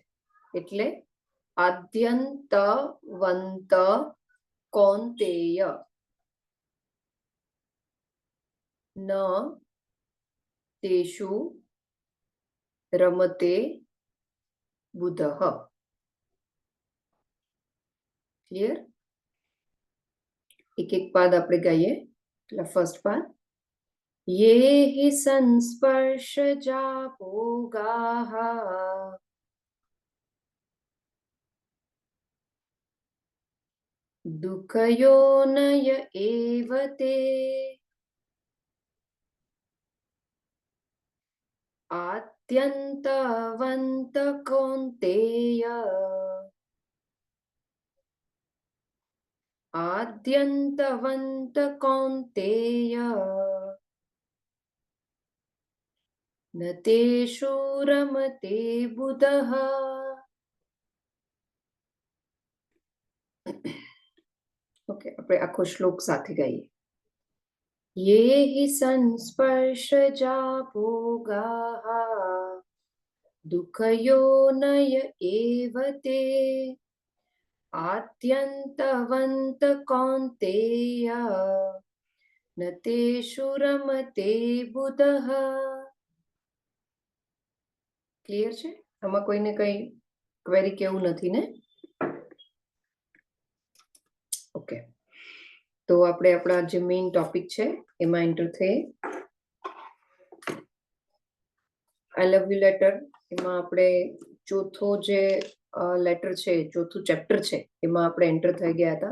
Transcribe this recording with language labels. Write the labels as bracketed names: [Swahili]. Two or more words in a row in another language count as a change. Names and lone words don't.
[Sanskrit] એટલે आद्यन्तवन्त कौन्तेय न तेषु रमते बुधः. [Gujarati] ક્લિયર? એક એક પાદ આપણે ગાઈએ. એટલે ફર્સ્ટ પાદ, [Sanskrit] ये हि संस्पर्शजा भोगाः दुःखयोनय एव ते आद्यन्तवन्त कौन्तेय आद्यन्तवन्त कौन्तेय न तेषु रमते बुधः. [Gujarati] ઓકે, આપણે આખો શ્લોક સાથે ગાઈએ. [Sanskrit] ये हि संस्पर्शजा भोगाः दुःखयोनय एव ते आद्यन्तवन्त कौन्तेय न तेषु रमते बुधः. [Gujarati] ક્લિયર છે? આમાં કોઈને કઈ ક્વેરી કેવું નથી ને? ઓકે, તો આપણે આપણા જે [English] main topic [Gujarati] છે એમાં એન્ટર થઈએ. આઈ લવ યુ લેટર, એમાં આપણે ચોથો જે લેટર છે, ચોથું ચેપ્ટર છે, એમાં આપણે એન્ટર થઈ ગયા હતા.